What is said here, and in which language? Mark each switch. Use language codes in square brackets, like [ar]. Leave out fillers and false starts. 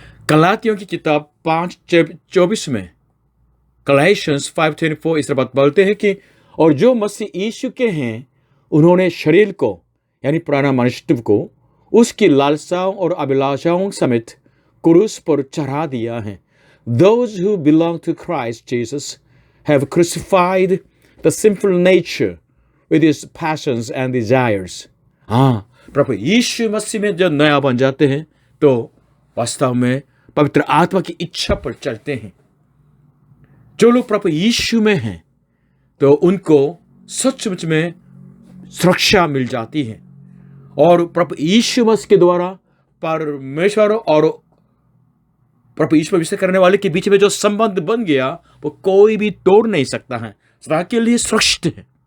[hi] गलातियों की किताब 5:24 में Galatians 5:24 इस बात बोलते हैं कि और जो मसीह यीशु के हैं उन्होंने शरीर को यानी पुराना मनुष्यत्व को उसकी लालसाओं और अभिलाषाओं समेत क्रूस पर चढ़ा दिया है। [en] Those who belong to Christ Jesus have crucified the sinful nature with its passions and desires. [hi] हाँ, प्रभु यीशु मसीह में जब नया बन जाते हैं तो वास्तव में पवित्र आत्मा की इच्छा पर चलते हैं। जो लोग प्रभु यीशु में हैं तो उनको सचमुच में सुरक्षा मिल जाती है और प्रभु यीशु मसीह के द्वारा परमेश्वर और प्रभु यीशु पर विश्वास करने वाले के बीच में जो संबंध बन गया वो कोई भी तोड़ नहीं सकता है, सदा के लिए सुरक्षित है।